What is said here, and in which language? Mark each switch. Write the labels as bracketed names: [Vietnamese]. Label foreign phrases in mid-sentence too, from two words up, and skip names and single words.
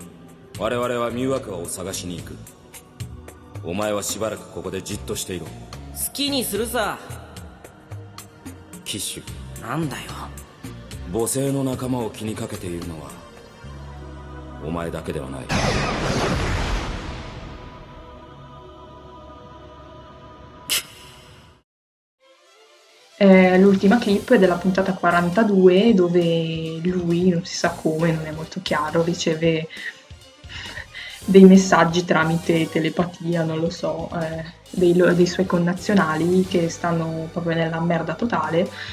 [Japanese] 我々はミューアクアを探しに行く。お前はしばらくここでじっとしていろ。好きにするさ。キッシュ、なんだよ。母星の仲間を気にかけているのはお前だけではない。 [Italian] L'ultima clip è della puntata 42 dove lui, non si sa come, non è molto chiaro, riceve dei messaggi tramite telepatia, non lo so, dei suoi connazionali che stanno proprio nella merda totale,